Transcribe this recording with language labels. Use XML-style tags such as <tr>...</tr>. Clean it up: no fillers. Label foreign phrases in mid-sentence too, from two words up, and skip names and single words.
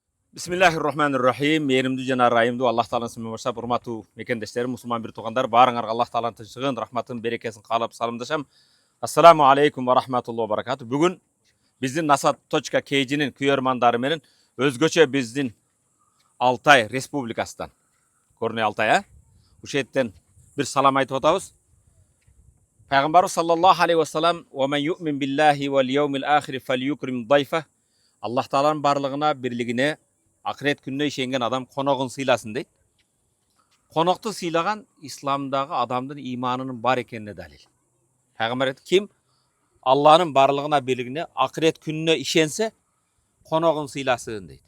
<ar>بسم الله الرحمن الرحيم.</ar> <ky>Мейірімді жана райымды Аллах Тааланын исмимен баштап, урматтуу мекендештерим, мусулман бир туугандар, баарыңарга Аллах Тааланын тынчтыгын, рахматын, берекесин каалап саламдашам.</ky> <ar>السلام عليكم ورحمة الله وبركاته.</ar> <ky>Бүгүн биздин NASA.kg'нин күйөрмандары менен өзгөчө биздин Алтай Республикасынан, Көрне Алтай, ушеттен бир салам айтып атабыз.</ky> <ar>Пайгамбарыбыз صلى الله عليه وسلم: "ومن يؤمن بالله واليوم الآخر فليكرم ضيفه."</ar> <ky>Аллах Тааланын барлыгына, бирлигине, акырет күнүнө ишенген адам коногун сыйласын дейт. Конокту сыйлаган исламдагы адамдын иманынын бар экенине далил. Пайгамбар айтты: "Ким Алланын барлыгына, бирлигине, акырет күнүнө ишенсе, коногун сыйласын" дейт.</ky>